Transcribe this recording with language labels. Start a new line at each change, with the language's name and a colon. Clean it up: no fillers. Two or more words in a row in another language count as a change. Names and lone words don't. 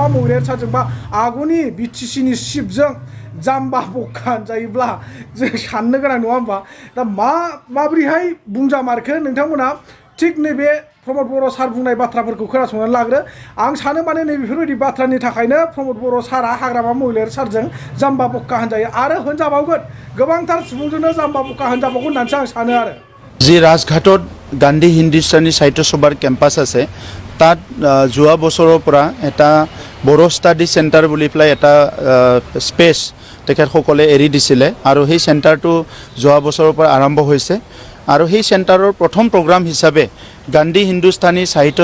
Bodo: महिलारि सारजों बा आगुनि बिटिसिनि चिफजों जाम्बा बक्का होनजायोब्ला जों साननो गोनां नङा होमबा दा माब्रैहाय बुंजामारखो नोंथांमोना थिग नैबे प्रमोद बर' सार बुंनाय बाथ्राफोरखौ खोनासंनानै लाग्रो आं सानो माने नै बेफोरबायदि बाथ्रानि थाखायनो प्रमोद बर' सारा हाग्रामा महिलारि सारजों जाम्बा बक्का होनजायो आरो होनजाबावगोन गोबांथार सुबुंजोंनो जाम्बा बक्का होनजाबावगोन होननानैसो आं सानो आरो
Assamese: জী ৰাজঘাটত গান্ধী হিন্দুস্তানী সাহিত্য সভাৰ কেম্পাছ আছে তাত যোৱা বছৰৰ পৰা এটা বড়ো
English: study centre
Assamese: বুলি পেলাই এটা স্পেচ তেখেতসকলে এৰি দিছিলে আৰু সেই চেণ্টাৰটো যোৱা বছৰৰ পৰা আৰম্ভ হৈছে আৰু সেই চেণ্টাৰৰ প্ৰথম প্ৰগ্ৰাম হিচাপে গান্ধী হিন্দুস্তানী সাহিত্য